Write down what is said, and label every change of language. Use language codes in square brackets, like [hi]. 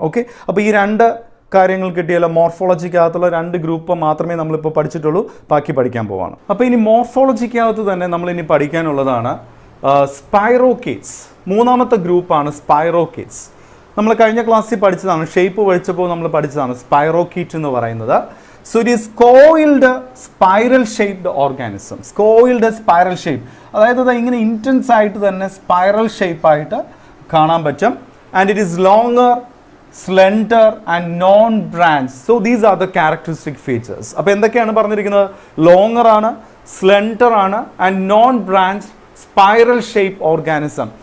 [ml] Okay, അപ്പോൾ ഈ 2 കാര്യങ്ങൾ കിട്ടിയല്ലോ. മോർഫോളജിക്കകത്തുള്ള 2 ഗ്രൂപ്പ് മാത്രമേ നമ്മളിപ്പോൾ പഠിച്ചിട്ടുള്ളൂ, ബാക്കി പഠിക്കാൻ പോവാണ്. അപ്പോൾ ഇനി മോർഫോളജിക്കകത്ത് തന്നെ നമ്മളിനി പഠിക്കാനുള്ളതാണ് സ്പൈറോകേറ്റ്സ്. 3ാമത്തെ ഗ്രൂപ്പാണ് സ്പൈറോകേറ്റ്സ്. നമ്മൾ കഴിഞ്ഞ ക്ലാസ്സിൽ പഠിച്ചതാണ്, ഷേപ്പ് പഠിച്ചപ്പോൾ നമ്മൾ പഠിച്ചതാണ് സ്പൈറോകേറ്റ് എന്ന് പറയുന്നത്. [en] So it is coiled spiral shaped organisms. Coiled spiral shape, [ml] അതായത് ഇങ്ങനെ ഇൻറ്റൻസ് ആയിട്ട് തന്നെ സ്പൈറൽ ഷേപ്പ് ആയിട്ട് കാണാൻ പറ്റും. [en] And it is longer, slender and non branch. So these are the characteristic features. [ml] അപ്പോൾ എന്തൊക്കെയാണ് പറഞ്ഞിരിക്കുന്നത്? [en] Longer ആണ്, slender ആണ് and non branch spiral shape organism.